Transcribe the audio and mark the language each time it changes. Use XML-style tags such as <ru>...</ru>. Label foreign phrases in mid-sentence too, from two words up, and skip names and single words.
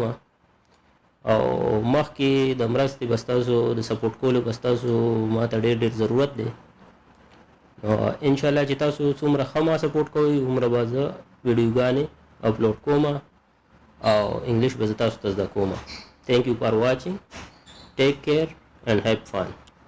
<ps>او مخکې د مرستې به ستاسو د سپورټ کولو به ستاسو ما ته ډېر ډېر ضرورت دی. نو انشاءالله چې تاسو څومره ښه ما سپورټ کوئ هومره به زه ویډیوګانې اپلوډ کوم او انګلش به زه تاسو ته زده کوم.</ps> <en>Thank you for watching. Take care and have fun.</en>